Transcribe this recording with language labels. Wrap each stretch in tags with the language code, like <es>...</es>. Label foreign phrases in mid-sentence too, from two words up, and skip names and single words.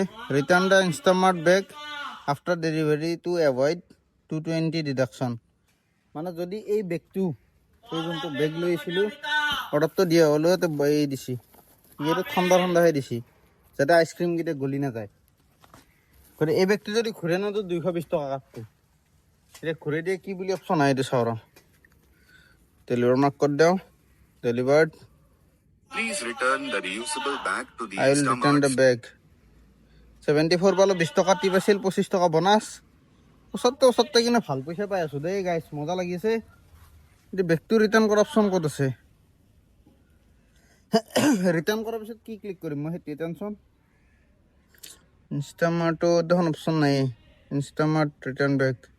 <en>Return the Instamart bag after delivery to avoid 220 deduction</en> <as>মানে যদি এই বেগটো এই যোনটো বেগ লৈ আহিছিলোঁ অৰ্ডাৰটো দিয়া হ'লেও এই দিছি ইয়াতে ঠাণ্ডাহে দিছি যাতে আইচক্ৰীমকেইটা গলি নাযায় গতিকে এই বেগটো যদি ঘূৰাই নাযাওঁ 220 টকা কাটটো এতিয়া ঘূৰাই দিয়ে কি বুলি অপশ্যন আহে এইটো চাওঁ ৰ</as> <hi>Deliver mark कर दो delivered</hi> <en>Please return the reusable bag to the I will return the bag</en> <as>74 পালো 20 টকা টিপ আছিল 25 টকা বোনাস ওচৰতে কিনে ভাল পইচা পাই আছো দেই গাইছ মজা লাগি আছে কিন্তু বেগটো ৰিটাৰ্ণ কৰাৰ অপশ্যন ক'ত আছে ৰিটাৰ্ণ কৰাৰ পিছত কি ক্লিক কৰিম মই সেইটো টেনশ্যন ইনষ্টামাৰ্টত দেখোন অপশ্যন নাই ইনষ্টামাৰ্ট</as> <en>return bag</en>